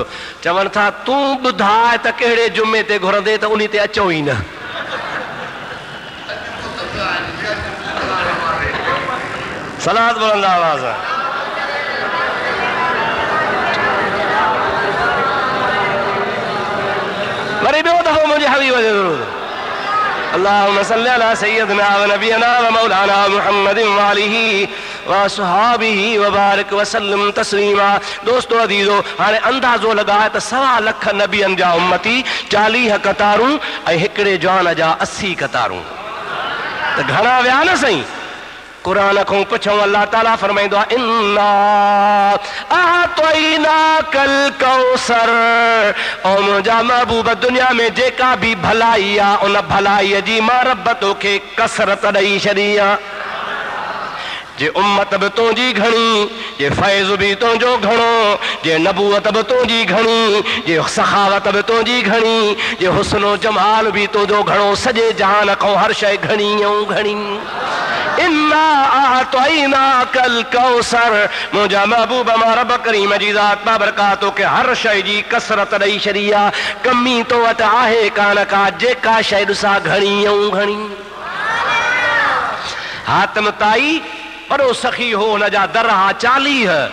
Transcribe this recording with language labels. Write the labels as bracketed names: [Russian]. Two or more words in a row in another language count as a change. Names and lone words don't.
[Sindhi] चवनि था तूं ॿुधाए त कहिड़े जुमे ते घुरंदे त उन ते अचो ई न। सलात बोलंदा आवाज़। वरी ॿियो दफ़ो मुंहिंजे हबीब जो दुरूद। [Arabic] اللهم صل على سيدنا ونبينا ومولانا محمد وآله وصحبه وبارك وسلم تسليما. [Sindhi] दोस्तो अदीजो, हाणे अंदाज़ो लॻाए त 1.25 लख नबियनि जा उम्मती, 40 कतारूं ऐं हिकिड़े जवान जा 80 कतारूं, त घणा विया न साईं? कुरान खां पुछूं, अल्लाह ताला फरमाईंदो आहे [Arabic] إنا أعطيناك الكوثر. [Sindhi] ऐं मुंहिंजा महबूब, दुनिया में जेका बि भलाई आहे उन भलाईअ जी मां रब तोखे कसरत ॾेई छॾी आहे। जे उम्मत बि तुंहिंजी घणी, जे फैज़ बि तुंहिंजो घणो, जे नबूअत बि तुंहिंजी घणी, जे सखावत बि तुंहिंजी घणी, जे हुस्नो जमाल बि तुंहिंजो घणो, सॼे जहान खां हर शइ घणी ऐं घणी। [Arabic] إنا أعطيناك الكوثر. [Sindhi] मुंहिंजा महबूब मां रब करीम जी ज़ात बाबरकात तोखे हर शइ जी कसरत ॾेई छॾी आहे। कमी तो वटि आहे कान का, जेका शइ ॾिसां घणी ऐं घणी। हातिम ताई वॾो सखी हो, हुन जा दर हा 40।